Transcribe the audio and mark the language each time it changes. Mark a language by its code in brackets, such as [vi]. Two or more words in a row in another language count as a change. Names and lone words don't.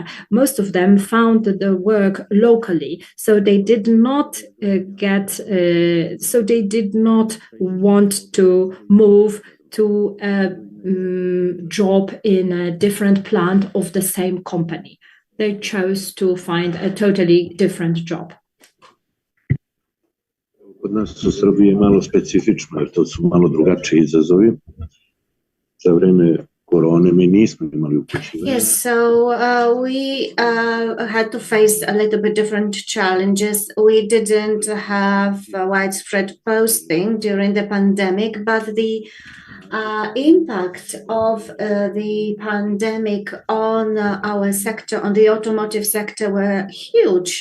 [en] Most of them found the work locally, so they did not want to move to a job in a different plant of the same company. They chose to find a totally different job. [sr] Kod nas u Srbiji je malo specifično, jer to su malo drugačiji izazovi. Za vreme korone mi nismo imali upućivanje. [en] Yes, so we had to face a little bit different challenges. We didn't have widespread posting during the pandemic, but the impact of the pandemic on our sector, on the automotive sector, were huge.